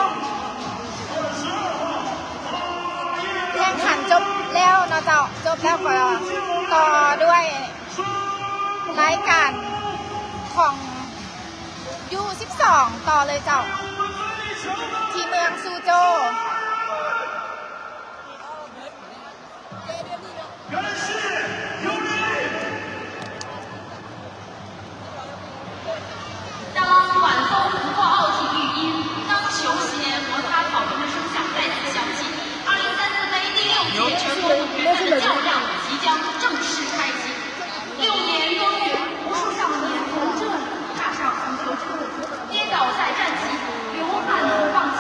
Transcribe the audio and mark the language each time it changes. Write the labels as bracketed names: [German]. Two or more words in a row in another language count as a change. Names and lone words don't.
[Lao] ແຂ່ງຂັນຈົບແລ້ວເນາະເຈົ້າຈົບແລ້ວກໍຕໍ່ດ້ວຍລາຍການຂອງU12 ຕໍ່ເລີຍເຈົ້າທີ່ເມືອງຊູໂຈ [Chinese] 当晚风不挂奥体育音，当球鞋摩擦草坪的声响再次响起，2034杯第6届全国总决赛的较量即将正式开启。6年多月，无数少年从这里踏上足球之路，跌倒再站起，流汗不放弃。